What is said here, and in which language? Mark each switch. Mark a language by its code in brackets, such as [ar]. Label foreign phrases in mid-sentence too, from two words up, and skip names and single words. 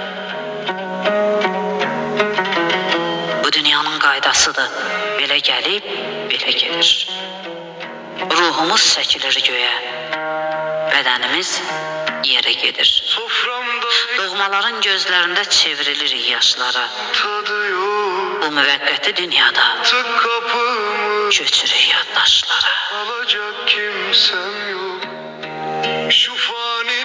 [az] Bu dünyanın qaydasıdır, belə gəlib, belə gedir. Ruhumuz çəkilir göyə, bədənimiz yerə gedir. [tr] soframda [az] Doğmaların gözlərində çevrilirik yaşlara. [tr] tadı yok. [az] Bu müvəqqəti dünyada [tr] Tık kapımı [az] köçürük yaddaşlara. [tr] alacak kimsem yok. Şu